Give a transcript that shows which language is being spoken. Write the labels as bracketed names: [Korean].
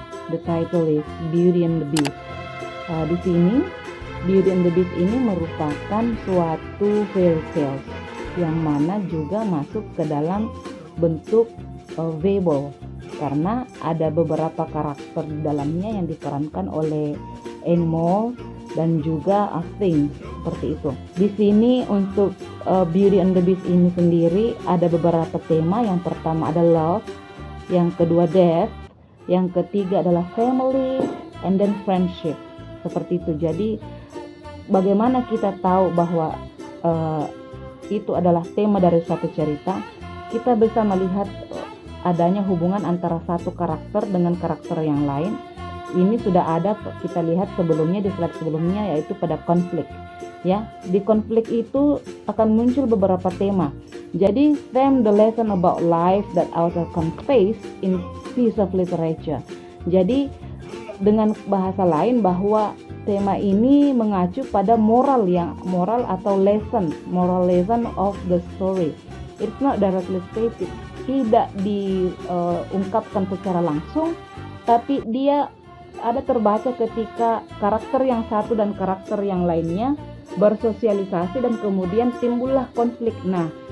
[English] The title is Beauty and the Beast. [Indonesian] Di sini Beauty and the Beast ini merupakan suatu fairy tales yang mana juga masuk ke dalam bentuk fable karena ada beberapa karakter di dalamnya yang diperankan oleh animal dan juga things, seperti itu. Di sini untuk Beauty and the Beast ini sendiri ada beberapa tema. Yang pertama ada love, yang kedua death, yang ketiga adalah family, and then friendship, seperti itu. Jadi bagaimana kita tahu bahwa itu adalah tema dari suatu cerita? Kita bisa melihat adanya hubungan antara satu karakter dengan karakter yang lain. Ini sudah ada kita lihat sebelumnya di slide sebelumnya, yaitu pada konflik ya. Di konflik itu akan muncul beberapa tema. [English] Jadi theme the lesson about life that author conveys in piece of literature. [Indonesian] Jadi dengan bahasa lain bahwa tema ini mengacu pada moral atau [English] moral lesson of the story. It's not directly stated, [Indonesian] tidak diungkapkan secara langsung, tapi dia ada terbaca ketika karakter yang satu dan karakter yang lainnya bersosialisasi dan kemudian timbullah konflik. Nah,